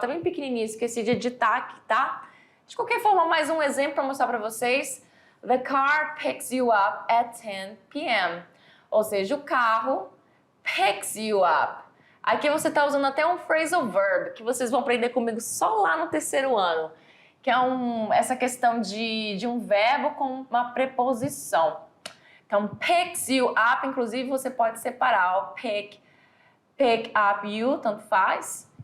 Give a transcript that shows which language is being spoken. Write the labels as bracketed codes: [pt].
[pt] Tá bem pequenininho, esqueci de editar aqui, tá? De qualquer forma, mais um exemplo para mostrar para vocês. [en] The car picks you up at 10 p.m. [pt] Ou seja, o carro [en] picks you up. [pt] Aqui você está usando até um phrasal verb, que vocês vão aprender comigo só lá no terceiro ano, que é essa questão de um verbo com uma preposição. Então, picks you up, inclusive você pode separar o pick up you, tanto faz.